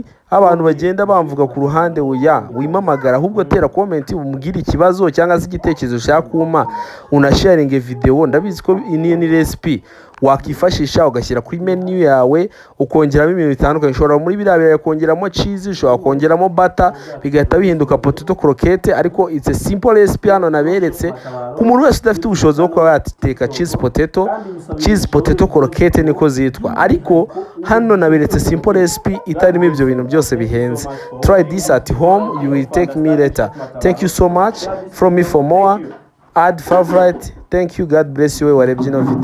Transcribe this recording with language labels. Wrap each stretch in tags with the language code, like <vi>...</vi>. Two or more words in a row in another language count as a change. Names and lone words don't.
<rw>Abantu bagenda bamvuga ku ruhande wimamagara, ahubwo tera comment umubwire ikibazo cyangwa se igitekerezo ushaka kuma, unasharinge video. Ndabizi ko ini ni recipe wakifashisha ugashyira kuri menu yawe ukongeramo ibintu bitandukanye. Ushobora muri biriya birayi kongeramo cheese, ushobora kongeramo butter bigahita bihinduka</rw> <en>potato croquette.</en> <rw>Ariko</rw> <en>it's a simple recipe</en> <rw>hano naberetse ku muntu wese udafite ubushobozi bwo kuba yateka</rw> <en>cheese potato croquette</en> <rw>niko zitwa. Ariko hano naberetse</rw> <en>simple recipe</en> <rw>itarimo ibyo bintu byose bihenze.</rw> <en>Try this at home, you will thank me later. Thank you so much. From me for more, add favorite. Thank you, God bless you.</en> <rw>Warebye ino video.</rw>